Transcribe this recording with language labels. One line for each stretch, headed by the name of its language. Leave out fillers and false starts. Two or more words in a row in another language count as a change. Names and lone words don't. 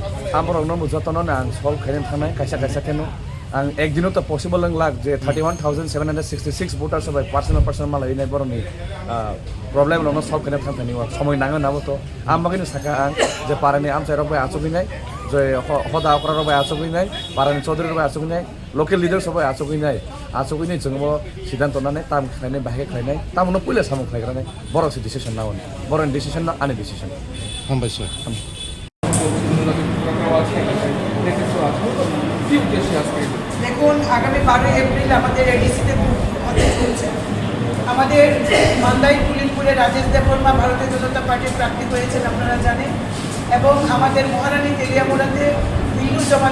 Kok Borok: amrok no jotono na ang sol khainen thanai kaisa keno ang ekdino to possible lang lag je 31766
English: voters by personal
Kok Borok: malai nai boroni problem no solve khaine thangani wa somoy nanga nabo to ambagini saka ang je parani am chairok bai achogi nai je hoda okra rok bai achogi nai parani chaudhary rok bai achogi nai
English: local leaders
Kok Borok: bai achogi nai jengbo siddhanto nane tam khaine bahe khaine tam no pule samung khaigra nai borok si decision na on boron decision na ani decision hambai sir
Bangla: দেখুন আগামী 12 এপ্রিল আমাদের এডিসিতে হতে চলছে আমাদের মান্দাই পুলিনপুরে রাজেশ দেববর্মা ভারতীয় জনতা পার্টির প্রার্থী হয়েছেন আপনারা জানেন এবং আমাদের মহারানী তেলিয়ামুড়াতে বিল্লু জমা